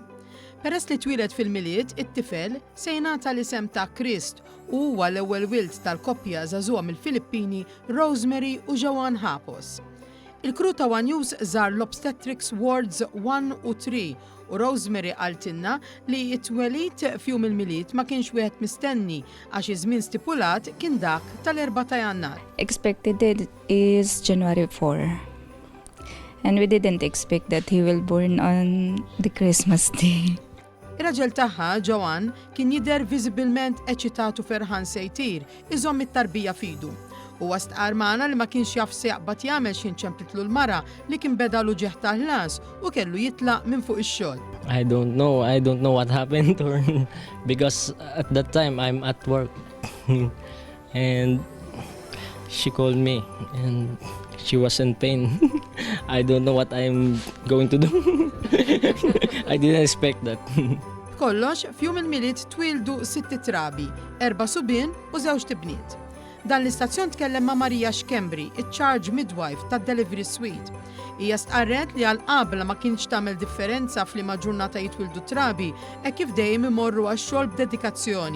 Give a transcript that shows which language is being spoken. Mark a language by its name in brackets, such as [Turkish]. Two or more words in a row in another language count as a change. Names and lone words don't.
[Maltese] Peress li twieled fil-miliet, it-tifel se jingħata l-isem ta' Krist u huwa l-ewwel wild tal-koppja żagħżugħa mill-Filippini Rosemary u Joan Hapos. Il-kru ta' One News żar l-Obstetrics Wards 1 u 3 u Rosemary għaltinna li t-twelid fjum il-miliet ma kienx wieħed mistenni għax iż-żmien stipulat kien dak tal-4 ta' Jannar. [English] Expected date is January 4. And we didn't expect that he will born on the Christmas day. [Maltese] Ir-raġel tagħha, Joan, kien jidher viżibilment eċitatu ferħan se jtir, iżomm it-tarbija fidu. U stqar magħna li ma kienx jaf se jaqbad jagħmel xi nċemplitlu l-mara li kien bedalu ġeħ tal-ħlas u kellu jitlaq minn fuq ix-xogħol. [English] I don't know what happened to her because at that time I'm at work and she called me and she was in pain. I don't know what I'm going to do. I didn't expect that. [Maltese] Kollox, fjum il-miliet twildu 6 trabi, 4 subien u 2 tibniet. Dan l-istazzjon tkellem ma' Marija Xkembri, il- [English] charge midwife [Maltese] tad-Delivery Suite. Hija stqarret li għal-qabla ma kienx tagħmel differenza f'liema ġurnata jitwildu trabi e kif dejjem imorru għax-xogħol b'dedikazzjoni.